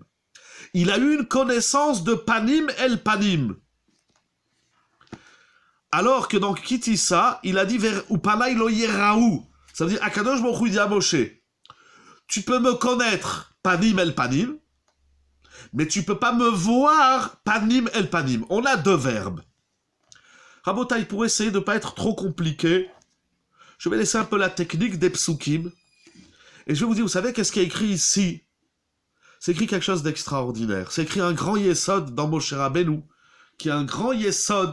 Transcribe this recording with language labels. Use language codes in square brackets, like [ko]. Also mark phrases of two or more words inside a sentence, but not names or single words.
[fr] Il a eu une connaissance de [he] פנים אל פנים. [fr] Alors que dans Kitissa, il a dit « [he] ופני לא יראו ». [fr] Ça veut dire « [he] הקדוש ברוך הוא [fr] dit à Moshe, tu peux me connaître [he] פנים אל פנים, [fr] mais tu peux pas me voir [he] פנים אל פנים. [fr] On a deux verbes. Rabotai, pour essayer de ne pas être trop compliqué, je vais laisser un peu la technique des psukim. Et je vais vous dire, vous savez qu'est-ce qui est écrit ici? C'est écrit quelque chose d'extraordinaire. C'est écrit un grand yesod dans Moshe Rabbeinu, qui est un grand yesod.